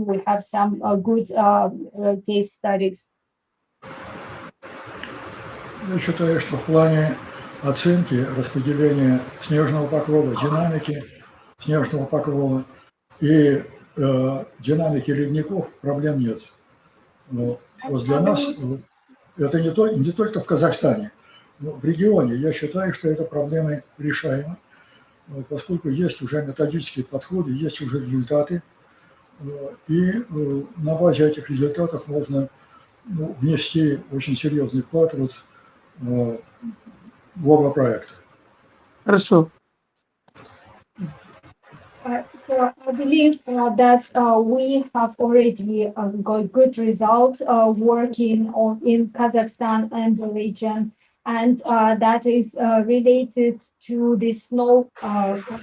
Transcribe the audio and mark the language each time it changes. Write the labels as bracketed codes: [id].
[en] We have some good case studies. [ru] Я считаю, что в плане оценки распределения снежного покрова, динамики снежного покрова и динамики ледников проблем нет. Вот для нас это не только в Казахстане, но в регионе. Я считаю, что это проблемы решаемы, поскольку есть уже методические подходы, есть уже результаты, и на базе этих результатов можно внести очень серьезный вклад в оба проекта. Хорошо. [en] So I believe that we have already got good results working in Kazakhstan and the region, and that is related to the snow cover.